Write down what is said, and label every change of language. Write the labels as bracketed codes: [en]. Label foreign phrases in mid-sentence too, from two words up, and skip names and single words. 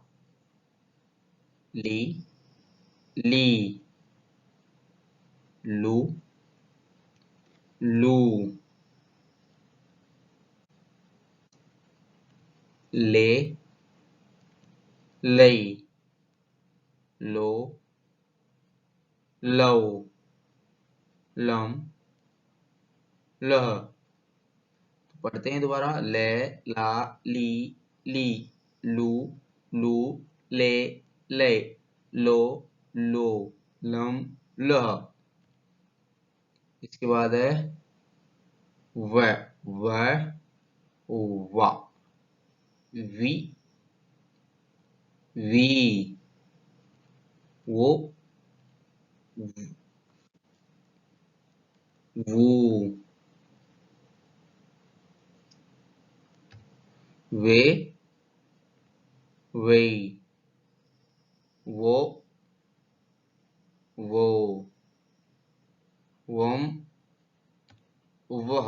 [hi] ली, ली, लू, लू, ले, लई, लो, लौ, लम, लह। पढ़ते हैं दोबारा। ले, ला, ली, लू, ले, लो, लम, लह। इसके बाद है व व वा वी वी वो वो वे वे वो वो वम वह।